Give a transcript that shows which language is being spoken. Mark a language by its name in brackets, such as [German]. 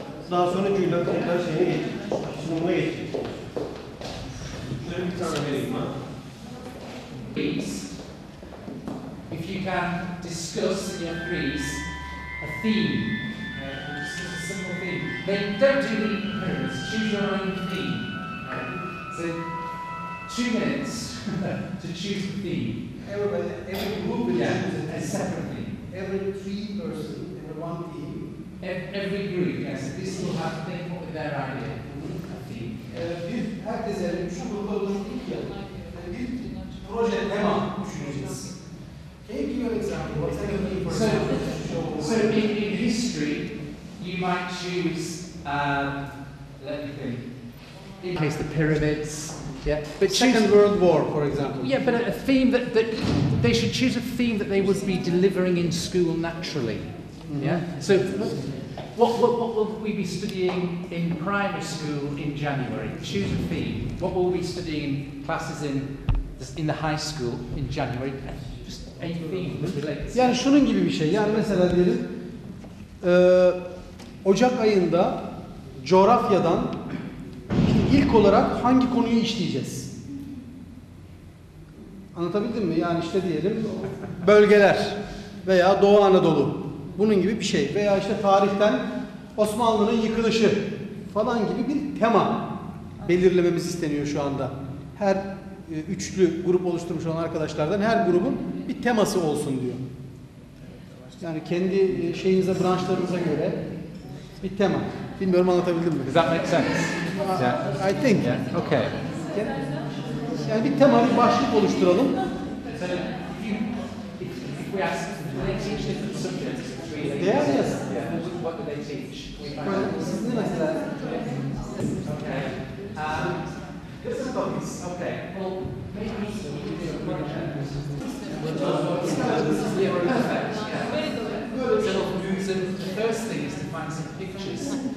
[Turkish] Daha sonra Julian tekrar şeyine geçecek. Sunumuna geçecek. Şöyle bir tane vereyim ben. [English] Please, if you can discuss in your threes a theme, just a simple theme. Then don't do the pyramids, choose your own theme. So 2 minutes to choose the theme. Everybody, every group will choose A separate theme. every 3 person, every 1 team. Every group, yes, this will have to think what their idea. A theme. [Turkish] Bir herkese şu gruba oluşturduk ya, bir proje tema düşüneceğiz. [English] Can you give an example? What's the theme for example? So in history, you might choose, let me think, in case the pyramids, yeah. But Second World War, for example. yeah, but a theme that they should choose a theme that they would be delivering in school naturally. Yeah. So what will we be studying in primary school in January? Choose a theme. What will we be studying in classes in the high school in January? Just a theme that relates. [Turkish] Yani şunun gibi bir şey. Yani mesela diyelim Ocak ayında coğrafyadan ilk olarak hangi konuyu işleyeceğiz? Anlatabildim mi? Yani işte diyelim bölgeler veya Doğu Anadolu. Bunun gibi bir şey. Veya işte tarihten Osmanlı'nın yıkılışı falan gibi bir tema belirlememiz isteniyor şu anda. Her üçlü grup oluşturmuş olan arkadaşlardan her grubun bir teması olsun diyor. Yani kendi şeyinize, branşlarınıza göre bir tema. Bilmiyorum anlatabildim mi? [English] Does that make sense? I think. Yeah. Okay. [Turkish] Yani bir tema, bir başlık oluşturalım. [English] So if we ask, do they teach different subjects? Değer yes. What do they teach? [Turkish] Siz ne mesela? [English] Okay. Okay. Well, maybe we can do a project. So the first thing is to find some pictures.